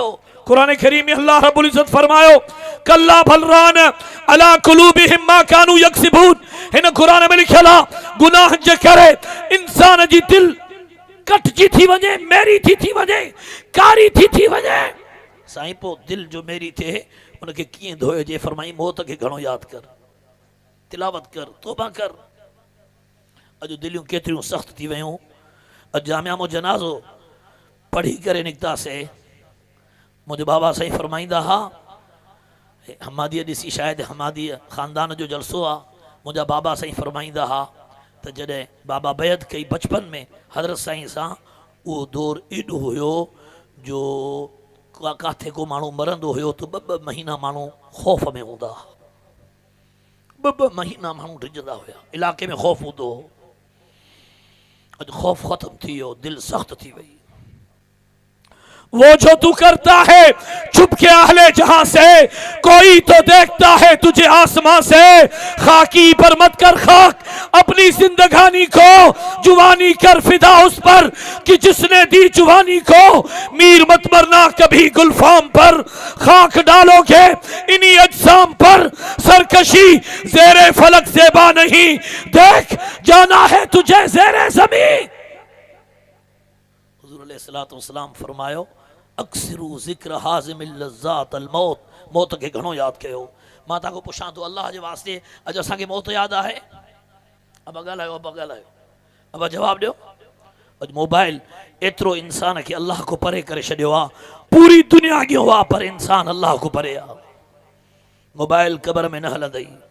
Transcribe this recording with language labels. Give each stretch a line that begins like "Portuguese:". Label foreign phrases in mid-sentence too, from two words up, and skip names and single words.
Sindhi: कुरान करीम में अल्लाह रब्बुल इज्जत फरमायो,
Arabic: كلا بل ران على قلوبهم ما كانوا يكسبون.
Sindhi: हिन कुरान में लिखल आ, गुनाह जे करे इंसान जी दिल कटजी थी वञे, मेरी थी वञे, कारी थी वञे। साईं पो दिल जो मेरी थे उनके कीअं धोए जे फरमाई मौत के घणो याद कर तिलावत कर तौबा कर अॼु दिलियूं केतिरियूं सख़्त थी वियूं अॼु जामिया मो जनाज़ो पढ़ी करे निकितासीं मुंहिंजे बाबा साईं फरमाईंदा हा हमादीअ ॾिसी शायदि हमादीअ ख़ानदान जो जलसो आहे मुंहिंजा बाबा साईं फरमाईंदा हा त जॾहिं बाबा बैत कई बचपन में हज़रत साईं सां उहो दौर एॾो हुयो जो काथे को माण्हू मरंदो हुयो त ॿ महीना माण्हू ख़ौफ़ में हूंदा ॿ महीना माण्हू डिॼंदा हुया इलाइक़े में ख़ौफ़ हूंदो हो अॼु ख़ौफ़ ख़त्म थी वियो दिलि सख़्त थी वई
Urdu: وہ جو تو کرتا ہے چھپ کے اہل جہاں سے کوئی تو دیکھتا ہے تجھے آسماں سے خاک پر مت کر خاک اپنی زندگانی کو جوانی کر فدا اس پر کہ جس نے دی جوانی کو میر مت مرنا کبھی گلفام پر خاک ڈالوگے انہی اجسام پر سرکشی زیر فلک زیبا نہیں دیکھ جانا ہے تجھے زیر زمیں
Sindhi: हुज़ूर
Arabic: عليه الصلاة والسلام
Sindhi: फरमायो
Arabic: أكثروا ذكر هاذم اللذات الموت
Sindhi: मौत के घणो यादि कयो मां तव्हांखो पुछां थो अल्लाह जे वास्ते अॼु असांखे मौत यादि आहे अब ॻाल्हायो अब जवाबु ॾियो अॼु मोबाइल एतिरो इंसान खे अल्लाह को परे करे छॾियो आहे पूरी दुनिया अॻियो आहे पर इंसान अल्लाह को परे आहे मोबाइल क़बर में न हलंदई